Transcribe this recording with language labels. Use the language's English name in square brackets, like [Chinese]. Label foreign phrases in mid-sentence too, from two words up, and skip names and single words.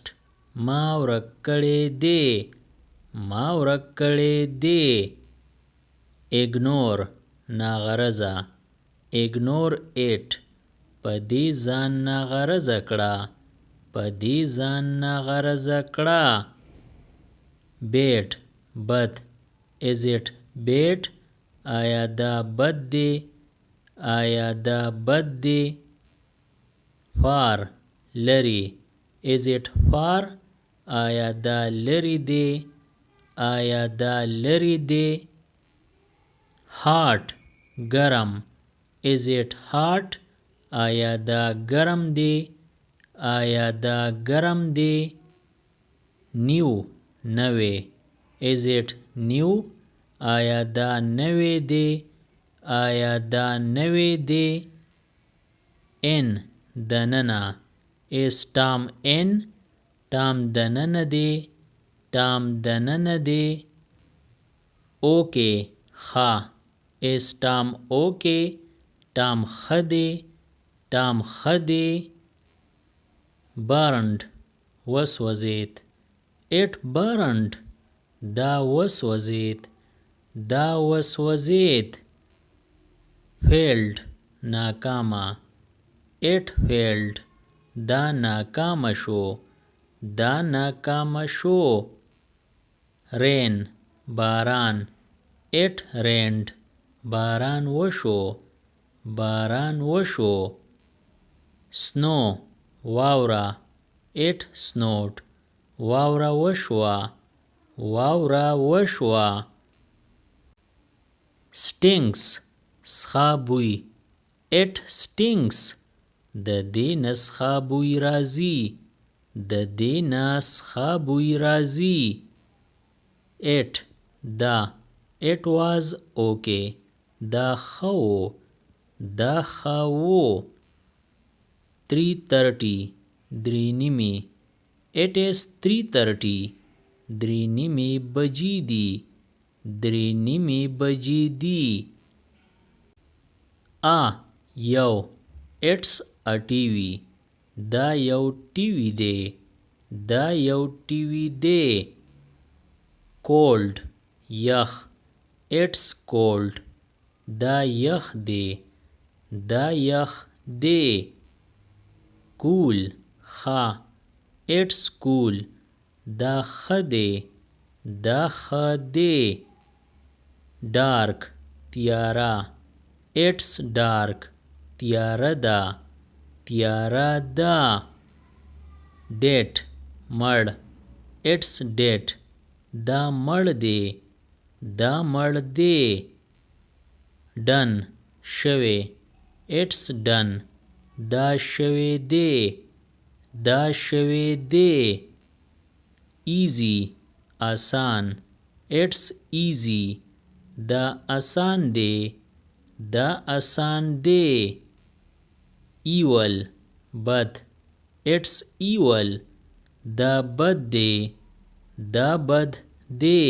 [Pashto] ما ورک کړی دی. ما ورک کړی دی. [English] Ignore. ناغرضه. Ignore it. [Pashto] په دې ځان ناغرضه کړه. په دې ځان ناغرضه کړه. [English] Bad. بد. Is it bad? [Pashto] آیا دا بد دی؟ آیا دا بد دی؟ [English] Far. لری. Is it far? [Pashto] آیا دا لری دی؟ آیا دا لری دی؟ Hot. گرم. [English] Is it hot? [Pashto] آیا دا گرم دی؟ آیا دا گرم دی؟ New. [English] نوی. Is it new? [Pashto] آیا دا نوی دی؟ آیا دا نوی دی؟ In. دننه. [English] Is Tom in? [Pashto] Tom دننه دی. Tom دننه دی. [English] Okay. ښه. Is Tom okay? [Pashto] Tom ښه دی. Tom ښه دی. [English] Burned. وسوځید. It burned. [Pashto] دا وسوځید. دا وسوځید. [English] Failed. ناکامه. It failed. [Pashto] دا ناکامه شو. دا ناکامه شو. [English] Rain. باران. It rained. [Pashto] باران وشو. باران وشو. Snow. واوره. [English] It snowed. [Pashto] واوره وشوه. واوره وشوه. Stinks. سخا بوی. [English] It stinks. [Pashto] د دې نه سخا بوی راځي. د دې نه سخا بوی راځي. [English] It. دا. It was okay. [Pashto] دا ښه و. دا ښه و. 3:30. درې نیمې. [English] It is 3:30. [Pashto] درې نیمې بجې دي. درې نیمې بجې دي. یو. [English] It's a TV. [Pashto] دا یو ټیوي دی. دا یو ټیوي دی. [English] Cold. یخ. It's cold. [Pashto] دا یخ دی. دا یخ دی. Cool. ښه. [English] It's cool. [Pashto] دا ښه دی. دا ښه دی. [English] Dark. تیاره. It's dark. [Pashto] تیاره ده. تیاره ده. [English] Dead. مړ. It's dead. [Pashto] دا مړ دی. دا مړ دی. [English] Done. شوی. It's done. [Pashto] دا شوی دی. دا شوی دی. [English] Easy. आसान, it's easy. The आसान day, the आसान day. Evil, bad, it's evil. The bad day, the bad day.